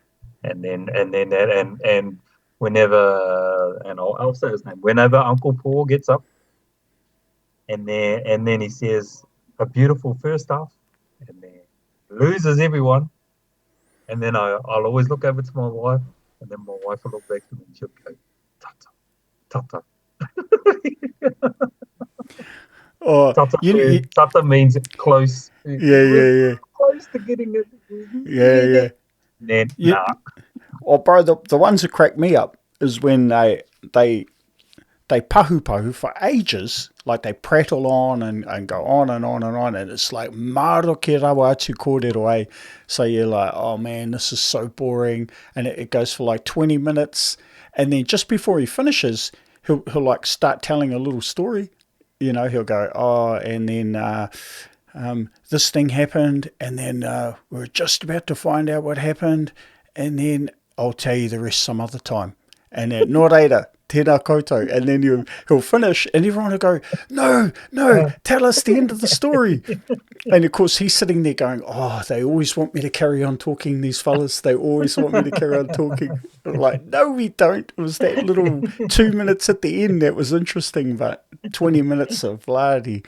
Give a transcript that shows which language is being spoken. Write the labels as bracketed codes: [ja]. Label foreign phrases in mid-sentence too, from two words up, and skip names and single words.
[en] And whenever, and I'll say his name, whenever Uncle Paul gets up and then he says a beautiful first half and then loses everyone. And then I'll always look over to my wife, and then my wife will look back to me and she'll go, [mi] tata, tata. [en] oh, Tata means close. yeah, We're yeah, yeah. close to getting it. Yeah, yeah. And then, You, nah. oh, bro, the ones that crack me up is when they pahu for ages, like they prattle on and go on and on and on, and it's like [mi] maro ke rawa atu kōrero e. [en] So you're like, oh man, this is so boring, and it goes for like 20 minutes, and then just before he finishes, he'll like start telling a little story. You know, he'll go, oh, and then this thing happened, and then we're just about to find out what happened, and then I'll tell you the rest some other time. And then, [mi] no reira, tēnā koutou. [en] And then he'll finish, and everyone will go, no, tell us the end of the story. And of course, he's sitting there going, oh, they always want me to carry on talking, these fellas. They always want me to carry on talking. I'm like, no, we don't. It was that little 2 minutes at the end that was interesting, but 20 minutes of bloody.